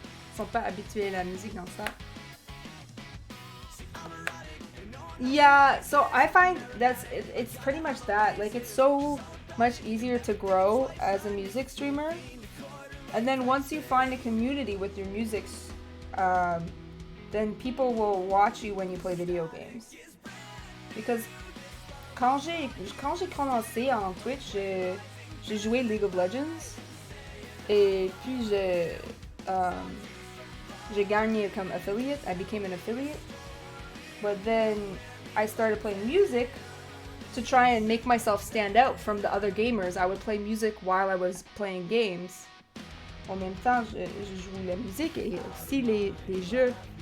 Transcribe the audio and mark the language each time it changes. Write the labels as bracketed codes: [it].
[fr] Ils sont pas habitués à la musique dans ça. [en] Yeah, so I find it's pretty much that. Like, it's so much easier to grow as a music streamer, and then once you find a community with your music, then people will watch you when you play video games. Because [fr] quand j'ai commencé en Twitch, j'ai joué League of Legends et puis j'ai gagné comme affiliate. [en] I became an affiliate, but then I started playing music to try and make myself stand out from the other gamers. I would play music while I was playing games. [fr] En même temps, je joue la musique et aussi les jeux.